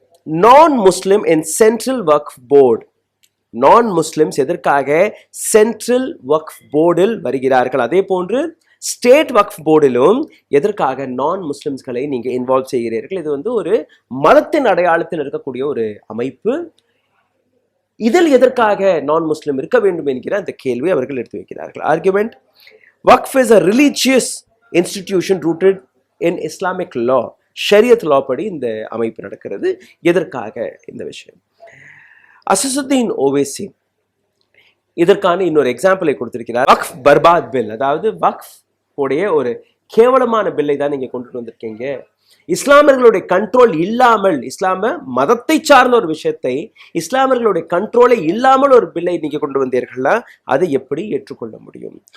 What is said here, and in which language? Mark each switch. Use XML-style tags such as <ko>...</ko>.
<en>நான் Muslim in central Waqf board,</en> <ta>நான் முஸ்லிம்ஸ் எதற்காக சென்ட்ரல் வக்ஃப் போர்டில் வருகிறார்கள், அதே போன்று ஸ்டேட் வக்ஃப் போர்டிலும் எதற்காக நான் முஸ்லிம்ஸ்களை நீங்க இன்வால்வ் செய்கிறீர்கள். இது ஒரு மதத்தின் அடையாளத்தில் இருக்கக்கூடிய ஒரு அமைப்பு. இதில் எதற்காக நான் முஸ்லிம் இருக்க வேண்டும் என்கிற அந்த கேள்வி அவர்கள் எடுத்து வைக்கிறார்கள்.</ta> <en>Argument: Waqf is a religious institution rooted in Islamic law.</en> <ta>ஷரியத் லா படி இந்த அமைப்பு நடக்கிறது. எதற்காக இந்த விஷயம்? அசசுத்தீன் ஓவைசி இதற்கான இன்னொரு எக்ஸாம்பிளை கொடுத்திருக்கிறார். வக்ஃப் பர்பாத் பில், அதாவது வக்ஃப் உடைய ஒரு கேவலமான பில்லை தான் நீங்க கொண்டு வந்திருக்கீங்க. இஸ்லாமியர்களுடைய கண்ட்ரோல் இல்லாமல், இஸ்லாம மதத்தை சார்ந்த ஒரு விஷயத்தை இஸ்லாமியர்களுடைய கண்ட்ரோலை இல்லாமல் ஒரு பில்லை நீங்க கொண்டு வந்தீர்களா, அதை எப்படி ஏற்றுக்கொள்ள முடியும்?</ta>